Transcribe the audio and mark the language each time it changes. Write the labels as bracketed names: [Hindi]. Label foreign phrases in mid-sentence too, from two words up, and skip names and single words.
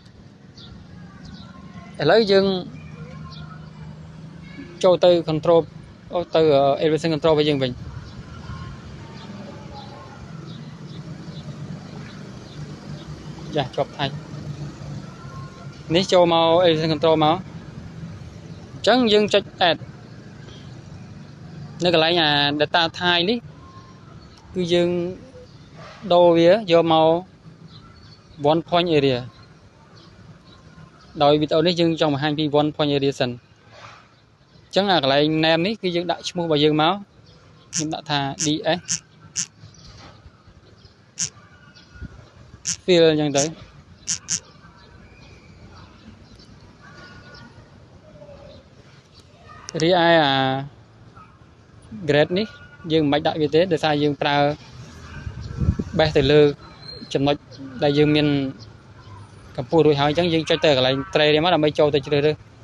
[Khmer] ឥឡូវយើងចូលទៅ control ទៅ [English] elevation control [Khmer] របស់យើងវិញចាជាប់ថៃនេះចូលមក [English] elevation control [Khmer] មកអញ្ចឹងយើងចុច add នៅកន្លែង [English] data type [Khmer] នេះគឺយើងដូរវាយកមក [English] one point area [Khmer] ដោយវីដេអូនេះយើងចង់បង្ហាញពី [English] one point area [Khmer] សិនអញ្ចឹងកន្លែង name នេះគឺយើងដាក់ឈ្មោះរបស់យើងមកខ្ញុំដាក់ថា DS fill អញ្ចឹងទៅរីឯgrade នេះយើងមិនបាច់ដាក់វាទេដោយសារយើងប្រើ base ទៅលើចំណុចដែលយើងមានកម្ពស់រួចហើយអញ្ចឹងយើងចុចទៅកន្លែង trade នេះមកដើម្បីចូលទៅជ្រើសរើស